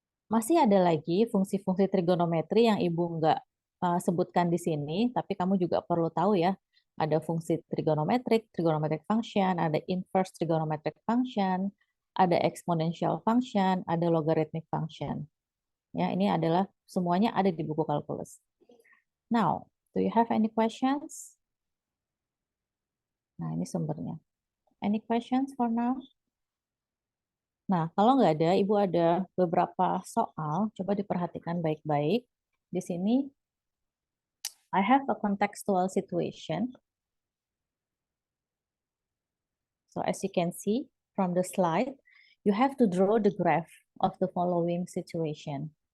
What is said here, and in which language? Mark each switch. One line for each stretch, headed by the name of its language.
Indonesian: Masih ada lagi fungsi-fungsi trigonometri yang Ibu nggak sebutkan di sini, tapi kamu juga perlu tahu ya. Ada fungsi trigonometric function, ada inverse trigonometric function, ada exponential function, ada logarithmic function. Ya, ini adalah semuanya ada di buku kalkulus.
English: Now, do you have any questions?
Indonesian: Nah, ini sumbernya.
English: Any questions for now?
Indonesian: Nah, kalau nggak ada, Ibu ada beberapa soal. Coba diperhatikan baik-baik. Di sini,
English: I have a contextual situation. So as you can see from the slide, you have to draw the graph of the following situation.